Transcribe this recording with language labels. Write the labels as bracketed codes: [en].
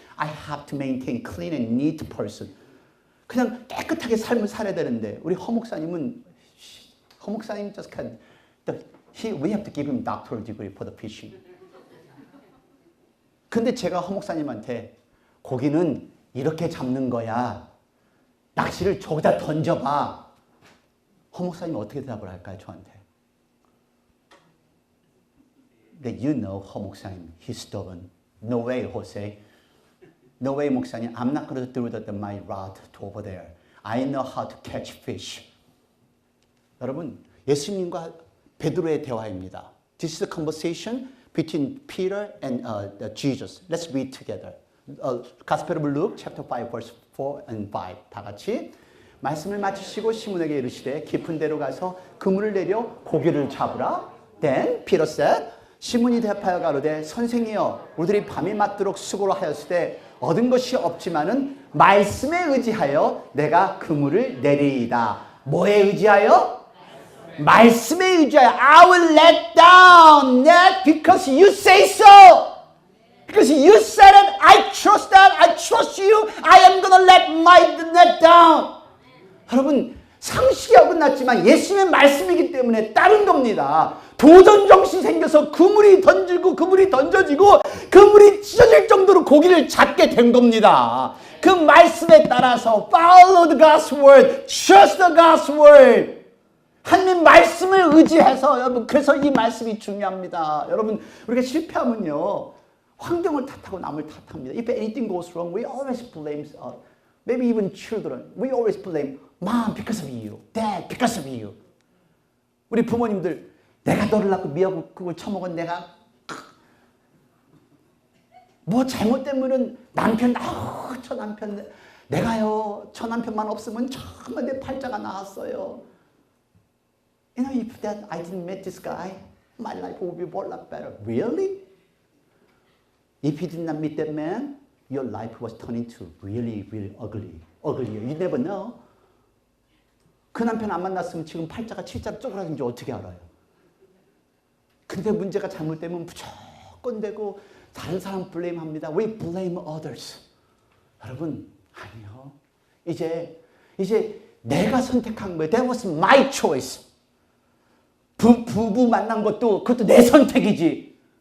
[en] I have to maintain clean and neat person. [ko] 그냥 깨끗하게 삶을 살아야 되는데 우리 허 목사님 [en] just can, we have to give him doctoral degree for the fishing. [ko] 근데 제가 허 목사님한테 고기는 이렇게 잡는 거야. 낚시를 저기다 던져봐. 허 목사님 어떻게 대답을 할까요, 저한테? [en] That you know, 허 목사님, he's stubborn. No way, Jose. No way, 목사님. I'm not going to throw my rod over there. I know how to catch fish. [ko] 여러분, 예수님과 베드로의 대화입니다. [en] This is a conversation between Peter and Jesus. Let's read together. Gospel of Luke, chapter 5, verse 4 and 5. [ko] 다 같이 말씀을 마치시고 시몬에게 이르시되 깊은 데로 가서 그물을 내려 고기를 잡으라. [en] Then Peter said, [ko] 시몬이 대답하여 가로되 선생이여 우리들이 밤이 맞도록 수고를 하였을 때 얻은 것이 없지만은 말씀에 의지하여 내가 그물을 내리이다. 뭐에 의지하여? 말씀에 의지하여 [en] I will let down net because you say so. Because you said it, I trust that, I trust you, I am gonna let my net down. [ko] 여러분 상식이 어긋났지만 예수님의 말씀이기 때문에 따른 겁니다. 도전 정신이 생겨서 그물이 던지고 그물이 던져지고 그물이 찢어질 정도로 고기를 잡게 된 겁니다. 그 말씀에 따라서 [en] follow the God's word, trust the God's word. [ko] 하나님 말씀을 의지해서 여러분 그래서 이 말씀이 중요합니다. 여러분 우리가 실패하면요 환경을 탓하고 남을 탓합니다. [en] If anything goes wrong, we always blame maybe even children. We always blame mom because of you, dad because of you. [ko] 우리 부모님들 내가 너를 낳고 미역국을 처먹은 내가 뭐 잘못되면은 남편 저 남편 내가요 저 남편만 없으면 정말 내 팔자가 나았어요. [en] You know if that I didn't meet this guy, my life would be a lot better. Really? If you did not meet that man, your life was turning to really ugly. uglier. You never know. [ko] 그 남편 안 만났으면 지금 팔자가 칠자로 쪼그라든지 어떻게 알아요? 근데 문제가 잘못되면 무조건 되고 다른 사람 블레임합니다. [en] We blame others. [ko] 여러분 아니요. 이제 내가 선택한 거예요. [en] That was my choice. [ko] 부부 만난 것도 그것도 내 선택이지.